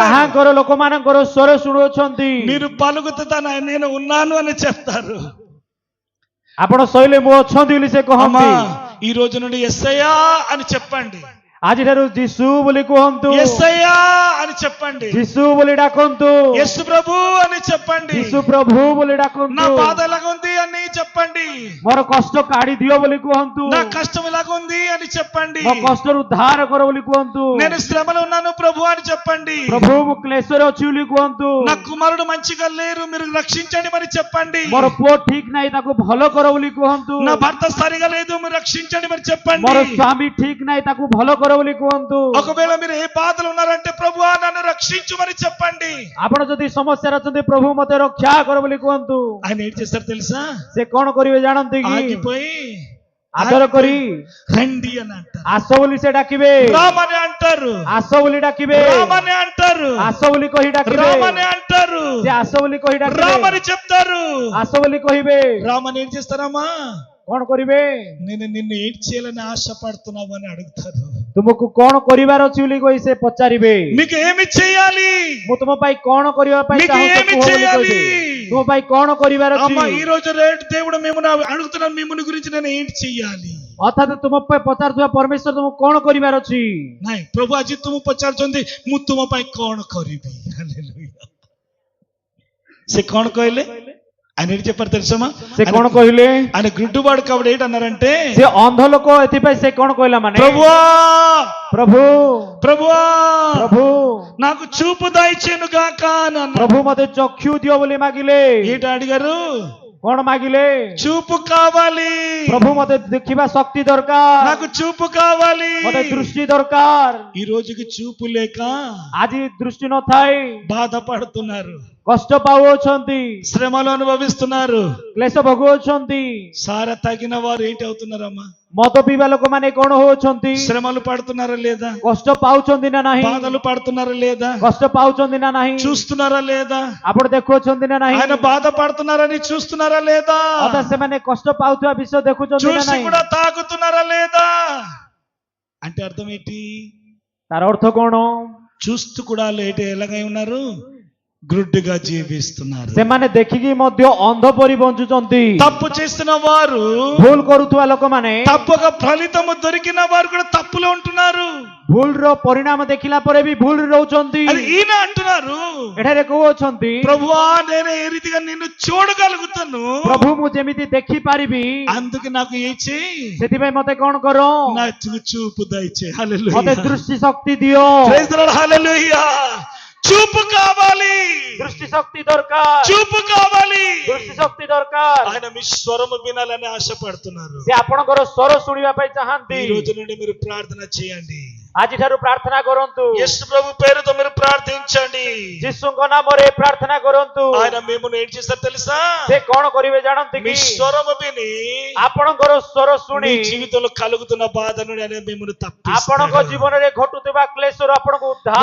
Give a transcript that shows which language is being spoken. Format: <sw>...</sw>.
<or>ତାହାଙ୍କର ଲୋକମାନଙ୍କର ସ୍ୱର ଶୁଣୁଛନ୍ତି.</or> <te>మీరు పలుకుతే తన నేను ఉన్నాను అని చెప్తారు.</te> <or>ଆପଣ ଶୋଇଲେ ମୁଁ ଅଛନ୍ତି ବୋଲି ସେ</or> <te>అమ్మా,</te> <or>କହନ୍ତି.</or> <te>ఈ రోజు నుండి యేసయ్యా అని చెప్పండి.</te> <or>ଆଜିଠାରୁ ଯୀଶୁ ବୋଲି କୁହନ୍ତୁ.</or> <te>యేసయ్యా అని చెప్పండి.</te> <or>ଯୀଶୁ ବୋଲି ଡାକନ୍ତୁ.</or> <te>యేసు ప్రభు అని చెప్పండి.</te> <or>ଯୀଶୁ ପ୍ରଭୁ ବୋଲି</or> <te>నా</te> <or>ଡାକନ୍ତୁ.</or> <te>బాధ ఎలాగుంది అని చెప్పండి.</te> <or>ମୋର କଷ୍ଟ କାଢି ଦିଅ ବୋଲି କୁହନ୍ତୁ.</or> <te>నా కష్టం ఎలాగుంది అని చెప్పండి.</te> <or>ମୋ କଷ୍ଟରୁ ଉଦ୍ଧାର କର ବୋଲି କୁହନ୍ତୁ.</or> <te>నేను శ్రమలో ఉన్నాను ప్రభు అని చెప్పండి.</te> <or>ପ୍ରଭୁ ମୁଁ କ୍ଲେଶରେ ଅଛି ବୋଲି କୁହନ୍ତୁ.</or> <te>నా కుమారుడు మంచిగా లేరు, మీరు రక్షించండి మరి చెప్పండి.</te> <or>ମୋର ପୁଅ ଠିକ ନାହିଁ ତାକୁ ଭଲ କର ବୋଲି କୁହନ୍ତୁ.</or> <te>నా భర్త సరిగా లేదు, మీరు రక్షించండి మరి చెప్పండి.</te> <or>ମୋର ସ୍ୱାମୀ ଠିକ ନାହିଁ ତାକୁ ଭଲ କର ବୋଲି କୁହନ୍ତୁ.</or> <te>ఒకవేళ మీరు ఏ బాధలు ఉన్నారంటే ప్రభువా నన్ను రక్షించు మరి చెప్పండి.</te> <or>ଆପଣ ଯଦି ସମସ୍ୟାରେ ଅଛନ୍ତି ପ୍ରଭୁ ମତେ ରକ୍ଷା କର ବୋଲି କୁହନ୍ତୁ.</or> <te>ఆయన ఏం చేస్తారు తెలుసా?</te> <or>ସେ କଣ କରିବେ ଜାଣନ୍ତି କି?</or> <te>ఆగిపోయి</te> <or>ଆଦର କରି</or> <te>రండి అని అంటారు.</te> <or>ଆସ ବୋଲି ସେ ଡାକିବେ.</or> <te>రామని అంటారు.</te> <or>ଆସ ବୋଲି ଡାକିବେ.</or> <te>రామని అంటారు.</te> <or>ଆସ ବୋଲି କହି ଡାକିବେ.</or> <te>రామని అంటారు.</te> <or>ସେ ଆସ ବୋଲି କହି ଡାକିବେ.</or> <te>రామని చెప్తారు.</te> <or>ଆସ ବୋଲି କହିବେ.</or> <te>రామని ఏం చేస్తారమ్మా?</te> <or>କଣ କରିବେ?</or> <te>నేను నిన్ను ఏం చేయాలని ఆశపడుతున్నావు అని అడుగుతారు.</te> <or>ତୁମକୁ କଣ କରିବାର ଅଛି ବୋଲି କହି ସେ ପଚାରିବେ.</or> <te>మీకు ఏమి చేయాలి?</te> <or>ମୁଁ ତୁମ ପାଇଁ କଣ କରିବା ପାଇଁ</or> <te>మీకు</te> <or>ଚାହୁଁଛ</or> <te>ఏమి</te> <or>କୁହ ବୋଲି</or> <te>చేయాలి?</te> <or>କହିବେ. ତୁମ ପାଇଁ କଣ କରିବାର ଅଛି?</or> <te>అమ్మా, ఈ రోజు రేటు దేవుడు మిమ్మల్ని అడుగుతున్నాను, మిమ్మల్ని గురించి నేను ఏంటి చెయ్యాలి?</te> <or>ଅର୍ଥାତ୍ ତୁମ ପାଇଁ ପଚାରୁଥିବା ପରମେଶ୍ୱର ତୁମକୁ କଣ କରିବାର ଅଛି? ନାଇଁ, ପ୍ରଭୁ ଆଜି ତୁମ ପଚାରୁଛନ୍ତି ମୁଁ ତୁମ ପାଇଁ କଣ କରିବି? ହାଲେଲୁୟା। ସେ କଣ କହିଲେ?</or> <te>ఆయన ఏంటి చెప్పారు తెలుసమ్మా?</te> <or>ସେ କଣ କହିଲେ?</or> <te>ఆయన గుడ్డువాడు కాబట్టి ఏంటన్నారంటే,</te> <or>ସେ ଅନ୍ଧ ଲୋକ ଏଥିପାଇଁ ସେ କଣ କହିଲା ମାନେ</or> <te>ప్రభువా</te> <or>ପ୍ରଭୁ</or> <te>ప్రభువా</te> <or>ପ୍ରଭୁ</or> <te>నాకు చూపు దయచేను గాక అని అన్నారు.</te> <or>ପ୍ରଭୁ ମତେ ଚକ୍ଷୁ ଦିଅ ବୋଲି ମାଗିଲେ.</or> <te>ఏంటి అడిగారు?</te> <or>କଣ ମାଗିଲେ?</or> <te>చూపు కావాలి,</te> <or>ପ୍ରଭୁ ମତେ ଦେଖିବା ଶକ୍ତି ଦରକାର,</or> <te>నాకు చూపు కావాలి.</te> <or>ମତେ ଦୃଷ୍ଟି ଦରକାର।</or> <te>ఈ రోజుకి చూపు లేక</te> <or>ଆଜି ଦୃଷ୍ଟି ନଥାଏ,</or> <te>బాధపడుతున్నారు,</te> <or>କଷ୍ଟ ପାଉଅଛନ୍ତି,</or> <te>శ్రమలు అనుభవిస్తున్నారు.</te> <or>କ୍ଲେଶ ଭୋଗୁଅଛନ୍ତି।</or> <te>సారా తగిన వారు ఏంటి అవుతున్నారమ్మా?</te> <or>ମଦ ପିଇବା ଲୋକମାନେ କଣ ହଉଛନ୍ତି?</or> <te>శ్రమలు పడుతున్నారా లేదా?</te> <or>କଷ୍ଟ ପାଉଛନ୍ତି ନା ନାହିଁ?</or> <te>బాధలు పడుతున్నారా లేదా?</te> <or>କଷ୍ଟ ପାଉଛନ୍ତି ନା ନାହିଁ?</or> <te>చూస్తున్నారా లేదా?</te> <or>ଆପଣ ଦେଖୁଅଛନ୍ତି ନା ନାହିଁ?</or> <te>ఆయన బాధపడుతున్నారని చూస్తున్నారా లేదా?</te> <or>ଅର୍ଥାତ୍ ସେମାନେ କଷ୍ଟ ପାଉଥିବା ବିଷୟ ଦେଖୁଛନ୍ତି ନା</or> <te>చూసి</te> <or>ନାହିଁ?</or> <te>కూడా తాగుతున్నారా లేదా? అంటే అర్థం ఏంటి?</te> <or>ତାର ଅର୍ଥ କଣ?</or> <te>చూస్తూ కూడా లేటే ఎలాగై ఉన్నారు? గ్రుడ్డిగా జీవిస్తున్నారు.</te> <or>ସେମାନେ ଦେଖିକି ମଧ୍ୟ ଅନ୍ଧ ପରି ବଞ୍ଚୁଛନ୍ତି।</or> <te>తప్పు చేసిన వారు,</te> <or>ଭୁଲ କରୁଥିବା ଲୋକମାନେ,</or> <te>తప్పుగా ఫలితము దొరికిన వారు కూడా తప్పులో ఉంటున్నారు.</te> <or>ଭୁଲର ପରିଣାମ ଦେଖିଲା ପରେ ବି ଭୁଲରେ ରହୁଛନ୍ତି।</or> <te>అది ఈయన అంటున్నారు,</te> <or>ଏଠାରେ କହୁଅଛନ୍ତି</or> <te>ప్రభువా నేను ఏ రీతిగా నిన్ను చూడగలుగుతాను,</te> <or>ପ୍ରଭୁ ମୁଁ ଯେମିତି ଦେଖିପାରିବି</or> <te>అందుకు నాకు ఏ చేయి,</te> <or>ସେଥିପାଇଁ ମତେ କଣ କର,</or> <te>నాకు చూపు దయచేయి.</te> <or>ମତେ</or> <te>హల్లెలూయా,</te> <or>ଦୃଷ୍ଟି ଶକ୍ତି ଦିଅ।</or> <en>praise the Lord,</en> <te>హల్లెలూయా. చూపు కావాలి,</te> <or>ଦୃଷ୍ଟି ଶକ୍ତି ଦରକାର,</or> <te>చూపు కావాలి.</te> <or>ଦୃଷ୍ଟି ଶକ୍ତି ଦରକାର।</or> <te>ఆయన మీ స్వరము వినాలని ఆశపడుతున్నారు.</te> <or>ସେ ଆପଣଙ୍କର ସ୍ୱର ଶୁଣିବା ପାଇଁ ଚାହାନ୍ତି।</or> <te>ఈ రోజు నుండి మీరు ప్రార్థన చేయండి.</te> <or>ଆଜିଠାରୁ ପ୍ରାର୍ଥନା କରନ୍ତୁ।</or> <te>యేసు ప్రభు పేరుతో మీరు ప్రార్థించండి.</te> <or>ଯୀଶୁଙ୍କ ନାମରେ ପ୍ରାର୍ଥନା କରନ୍ତୁ।</or> <te>ఆయన మిమ్మల్ని ఏం చేస్తారు తెలుసా?</te> <or>ସେ କଣ କରିବେ ଜାଣନ୍ତି</or> <te>మీ</te> <or>କି?</or> <te>స్వరము విని</te> <or>ଆପଣଙ୍କର ସ୍ୱର</or> <te>మీ</te> <or>ଶୁଣି</or> <te>జీవితంలో కలుగుతున్న బాధ నుండి ఆయన మిమ్మల్ని</te> <or>ଆପଣଙ୍କ</or> <te>తప్పిస్తాడు.</te> <or>ଜୀବନରେ ଘଟୁଥିବା କ୍ଲେଶରୁ ଆପଣଙ୍କୁ ଉଦ୍ଧାର</or>